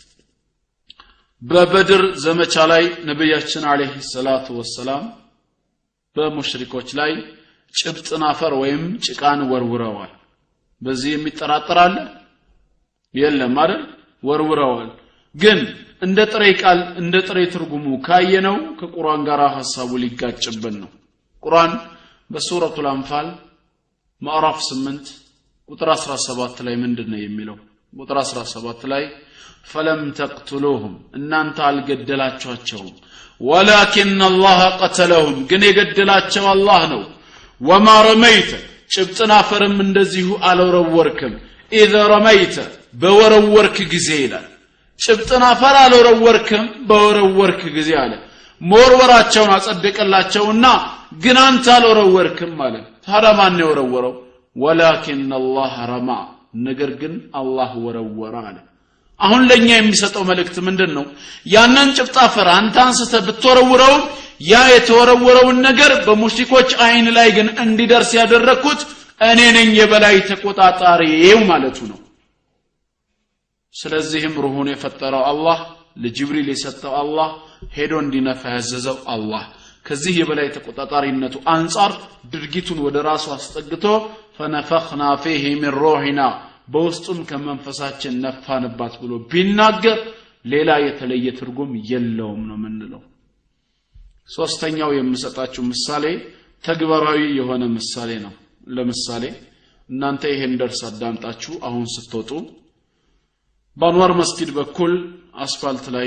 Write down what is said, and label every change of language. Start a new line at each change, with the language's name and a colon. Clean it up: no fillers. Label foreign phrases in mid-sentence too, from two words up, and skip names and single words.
Amharic: በበድር ዘመቻ ላይ ነብያችን
Arabic: عليه الصلاة والسلام
Amharic: በሙሽሪኮች ላይ ጭብጥን አፈር ወይም ጭቃን ወርውረዋል በዚህ የሚጠራጠር አለ የለም አይደል ወርውረዋል ግን እንደ ጥሬ ቃል እንደ ጥሬ ትርጉሙ ካየነው ከቁርአን ጋር ሐሳቡ ሊጋጭብን ነው ቁርአን በሱረቱል አንፋል ምዕራፍ 8 ቁጥር 17 ላይ ምንድነው የሚለው ቁጥር 17 ላይ
Arabic: فلم تقتلوهم
Amharic: እናንተ አልገደላችኋቸውም ولكن
Arabic: الله قتلهم
Amharic: ግን የገደላቸው አላህ ነው
Arabic: وما رميت
Amharic: ጭብጥና ፈርም እንደዚሁ አልወረወርክም
Arabic: اذا رميت
Amharic: በወረወርክ ጊዜ ይላል ጭብጥና ፈር አልወረወርክም በወረወርክ ጊዜ አለ ሞርወራቸውን አጸደቀላቸውና ግን አንተ አልወረወርክም ማለት ታዲያ ማን ነው የወረወረው
Arabic: ولكن الله رمى
Amharic: ነገር ግን አላህ ወረወረ አለ አሁን ለኛ የሚሰጠው መልእክት ምንድነው ያንን ጭብጣ ፈር አንተ አንስተ ብትወረውረው ያ የተወረወረውን ነገር በሙሽሪኮች አይን ላይ ግን እንዲደርስ ያደረኩት እኔ ነኝ የበላይ ተቆጣጣሪው ማለቱ ነው ስለዚህም ሩሁን የፈጠረው አላህ ለጅብሪል የሰጠው አላህ ሄዶ እንዲነፋ ያዘዘው አላህ ከዚህ የበላይ ተቆጣጣሪነቱ አንፃር ድርጊቱን ወደ ራሱ አስጠግቶ
Arabic: فنفخنا فيه من روحنا
Amharic: በውስጡም ከመንፈሳችን ነፋንባት ብሎ ቢናገር ሌላ የተለየ ትርጉም የለውም ነው ምንለው ሶስተኛው የምሰጣችሁ ምሳሌ ተግባራዊ የሆነ ምሳሌ ነው ለምሳሌ እናንተ ይሄን ደርስ አዳምጣችሁ አሁን ስትወጡ በአንዋር መስጊድ በኩል አስፋልት ላይ